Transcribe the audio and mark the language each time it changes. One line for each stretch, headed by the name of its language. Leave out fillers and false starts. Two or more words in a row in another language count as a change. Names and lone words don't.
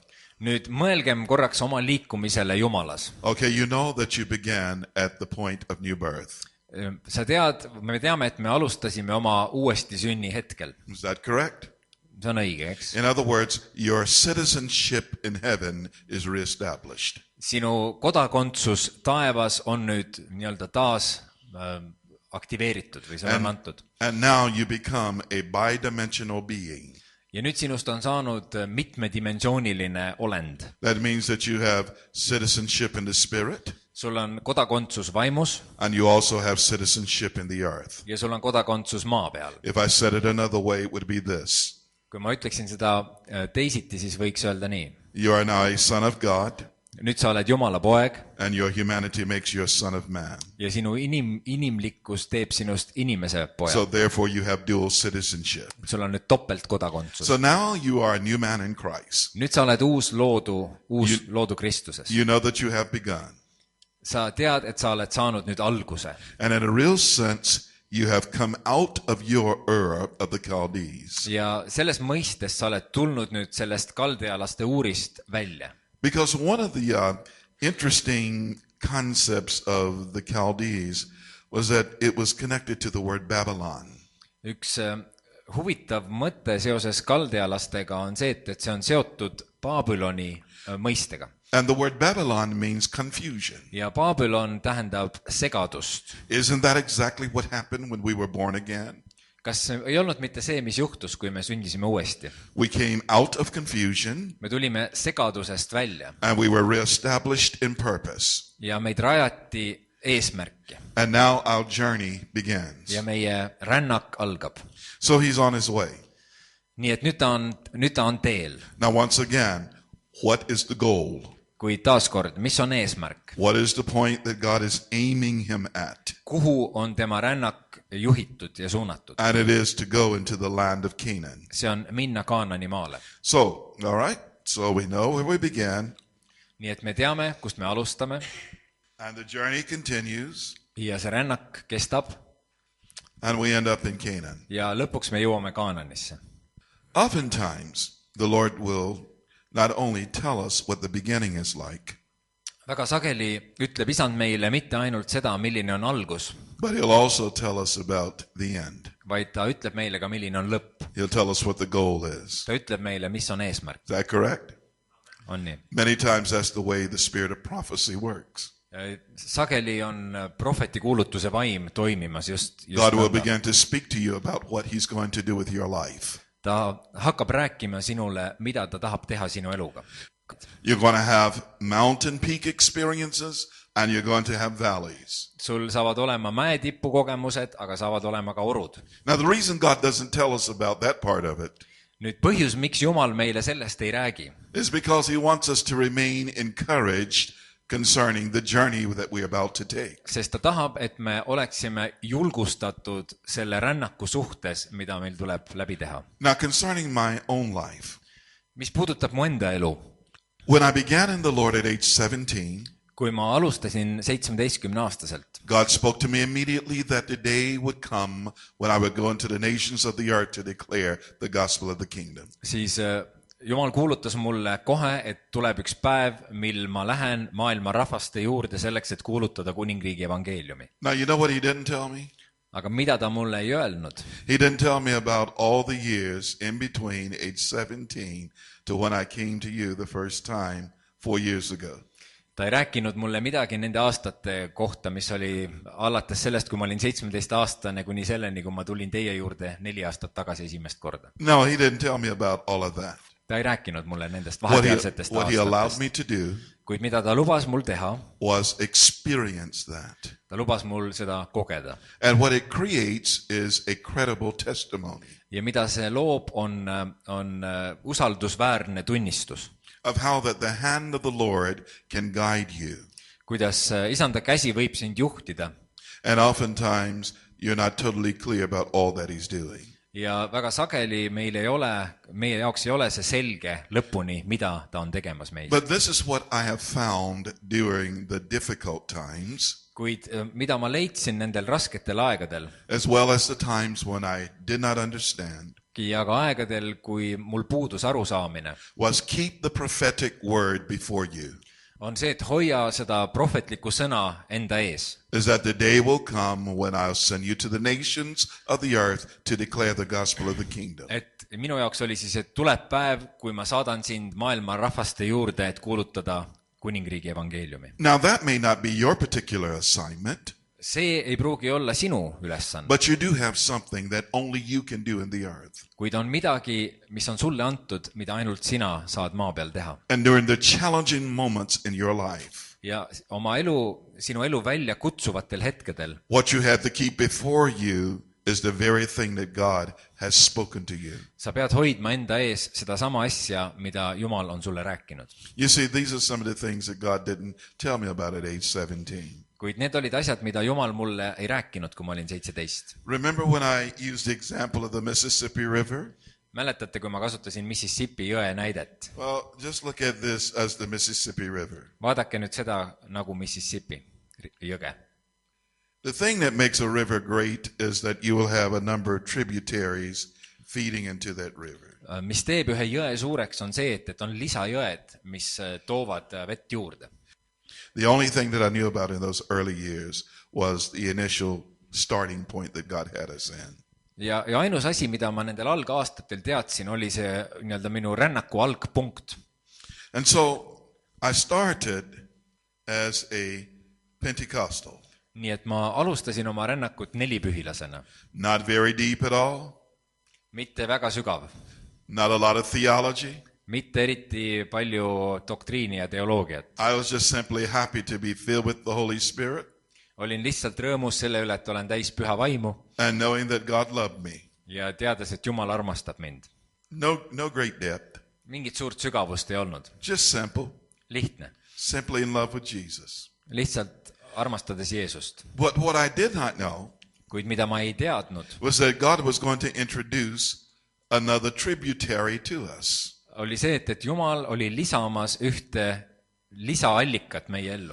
Estonian: Nüüd mõelgem korraks oma liikumisele Jumalas.
English: Okay, you know that you began at the point of new birth.
Estonian: Sa tead, me teame, et me alustasime oma uuesti sünni hetkel.
English: Is that correct?
Estonian: See on õige, eks?
English: In other words, your citizenship in heaven is reestablished.
Estonian: Sinu kodakondsus taevas on nüüd nii-öelda taas aktiveeritud või see on antud.
English: And now you become a bidimensional being.
Estonian: Ja nüüd sinust on saanud mitmedimensiooniline olend.
English: That means that you have citizenship in the spirit,
Estonian: Sul on kodakondsus vaimus
English: and you also have citizenship in the earth.
Estonian: ja sul on kodakondsus maa peal.
English: If I said it another way, it would be this.
Estonian: Kui ma ütleksin seda teisiti, siis võiks öelda nii.
English: You are now a son of God,
Estonian: Nüüd sa oled Jumala poeg
English: and your humanity makes you a son of man.
Estonian: ja sinu inimlikkus teeb sinust inimese poja.
English: So therefore you have dual citizenship.
Estonian: Sul on nüüd topeltkodakondsus.
English: So now you are a new man in Christ.
Estonian: Nüüd sa oled uus loodu Kristuses.
English: You know that you have begun.
Estonian: Sa tead, et sa oled saanud nüüd alguse.
English: And in a real sense, you have come out of your Ur of the Chaldees.
Estonian: Ja selles mõistes sa oled tulnud nüüd sellest kaldealaste uurist välja.
English: Because one of the interesting concepts of the Chaldees was that it was connected to the word Babylon.
Estonian: Üks huvitav mõte seoses kaldealastega on see, et see on seotud Babyloni mõistega.
English: And the word Babylon means confusion.
Estonian: Ja Babylon tähendab segadust.
English: Isn't that exactly what happened when we were born again?
Estonian: Kas ei olnud mitte see, mis juhtus, kui me sündisime uuesti?
English: We came out of confusion
Estonian: Me tulime segadusest välja
English: and we were reestablished in purpose.
Estonian: ja meid rajati eesmärki.
English: And now our journey begins.
Estonian: Ja meie rännak algab.
English: So he's on his way.
Estonian: Nii et nüüd ta on teel.
English: Now once again, what is the goal?
Estonian: Kuid taaskord, mis on eesmärk?
English: What is the point that God is aiming him at?
Estonian: Kuhu on tema rännak juhitud ja suunatud?
English: And it is to go into the land of Canaan.
Estonian: See on minna Kaanani maale.
English: So, all right, so we know where we began.
Estonian: Nii et me teame, kust me alustame.
English: And the journey continues.
Estonian: Ja see rännak kestab.
English: And we end up in Canaan.
Estonian: Ja lõpuks me jõuame Kaananisse.
English: Oftentimes, the Lord will not only tell us what the beginning is like,
Estonian: Väga sageli ütleb Isand meile mitte ainult seda, milline on algus,
English: but he'll also tell us about the end.
Estonian: vaid ta ütleb meile ka, milline on lõpp.
English: He'll tell us what the goal is.
Estonian: Ta ütleb meile, mis on eesmärk.
English: Is that correct?
Estonian: On nii.
English: Many times that's the way the spirit of prophecy works.
Estonian: Sageli on prohveti kuulutuse vaim toimimas just
English: God will
Estonian: nõnda.
English: begin to speak to you about what he's going to do with your life.
Estonian: Ta hakkab rääkima sinule, mida ta tahab teha sinu eluga.
English: You're going to have mountain peak experiences and you're going to have valleys.
Estonian: sul saavad olema mäetipu kogemused, aga saavad olema ka orud.
English: Now, the reason God doesn't tell us about that part of it
Estonian: Nüüd põhjus, miks Jumal meile sellest ei räägi,
English: is because he wants us to remain encouraged concerning the journey that we're about to take.
Estonian: sest ta tahab, et me oleksime julgustatud selle rännaku suhtes, mida meil tuleb läbi teha.
English: Now, concerning my own life,
Estonian: Mis puudutab mu enda elu,
English: when I began in the Lord at age 17,
Estonian: kui ma alustasin 17-aastaselt,
English: God spoke to me immediately that the day would come when I would go into the nations of the earth to declare the gospel of the kingdom.
Estonian: siis Jumal kuulutas mulle kohe, et tuleb üks päev, mil ma lähen maailma rahvaste juurde selleks, et kuulutada kuningriigi evangeeliumi.
English: Now, you know what he didn't tell me?
Estonian: Aga mida ta mulle ei öelnud?
English: He didn't tell me about all the years in between age 17 to when I came to you the first time 4 years ago.
Estonian: Ta ei rääkinud mulle midagi nende aastate kohta, mis oli alates sellest, kui ma olin 17-aastane kuni selleni, kui ma tulin teie juurde 4 aastat tagasi esimest korda.
English: No, he didn't tell me about all of that.
Estonian: Ta ei rääkinud mulle nendest
English: What
Estonian: vahepealsetest
English: he allowed
Estonian: aastatest.
English: me to do
Estonian: Kuid mida ta lubas mul teha,
English: was experience that.
Estonian: ta lubas mul seda kogeda.
English: And what it creates is a credible testimony
Estonian: Ja mida see loob, on usaldusväärne tunnistus.
English: of how that the hand of the Lord can guide you.
Estonian: Kuidas isanda käsi võib sind juhtida.
English: And oftentimes you're not totally clear about all that he's doing.
Estonian: Ja väga sageli meie jaoks ei ole see selge lõpuni, mida ta on tegemas meis.
English: But this is what I have found during the difficult times,
Estonian: Kuid mida ma leidsin nendel rasketel aegadel
English: as well as the times when I did not understand,
Estonian: ja ka aegadel, kui mul puudus arusaamine,
English: was keep the prophetic word before you.
Estonian: on see, et hoia seda prohvetlikku sõna enda ees.
English: Is that the day will come when I'll send you to the nations of the earth to declare the gospel of the kingdom.
Estonian: Et minu jaoks oli siis, et tuleb päev, kui ma saadan sind maailma rahvaste juurde, et kuulutada kuningriigi evangeeliumi.
English: Now that may not be your particular assignment,
Estonian: See ei pruugi olla sinu ülesanne,
English: but you do have something that only you can do in the earth.
Estonian: kuid on midagi, mis on sulle antud, mida ainult sina saad maa peal teha.
English: And during the challenging moments in your life,
Estonian: Ja sinu elu välja kutsuvatel hetkedel,
English: what you have to keep before you is the very thing that God has spoken to you.
Estonian: sa pead hoidma enda ees seda sama asja, mida Jumal on sulle rääkinud.
English: You see, these are some of the things that God didn't tell me about at age 17.
Estonian: Kuid need olid asjad, mida Jumal mulle ei rääkinud, kui ma olin 17.
English: Remember when I used the example of the Mississippi River?
Estonian: Mäletate, kui ma kasutasin Mississippi jõe näidet?
English: Well, just look at this as the Mississippi River.
Estonian: Vaadake nüüd seda nagu Mississippi jõge.
English: The thing that makes a river great is that you will have a number of tributaries feeding into that river.
Estonian: Mis teeb ühe jõe suureks, on see, et on lisajõed, mis toovad vett juurde.
English: The only thing that I knew about in those early years was the initial starting point that God had us in.
Estonian: Ja ainus asi, mida ma nendel algaastatel teadsin, oli see nii-öelda minu rännaku algpunkt.
English: And so I started as a Pentecostal.
Estonian: Nii et ma alustasin oma rännakut nelipühilasena.
English: Not very deep at all.
Estonian: Mitte väga sügav.
English: Not a lot of theology.
Estonian: Mitte eriti palju doktriini ja teoloogiat.
English: I was just simply happy to be filled with the Holy Spirit.
Estonian: Olin lihtsalt rõõmus selle üle, et olen täis püha vaimu.
English: And knowing that God loved me.
Estonian: Ja teades, et Jumal armastab mind.
English: No great depth.
Estonian: Mingit suurt sügavust ei olnud.
English: Just simple.
Estonian: Lihtne.
English: Simply in love with Jesus.
Estonian: Lihtsalt armastades Jeesust.
English: But what I did not know
Estonian: Kuid mida ma ei teadnud,
English: was that God was going to introduce another tributary to us.
Estonian: oli see, et Jumal oli lisamas ühte lisaallikat meie ellu.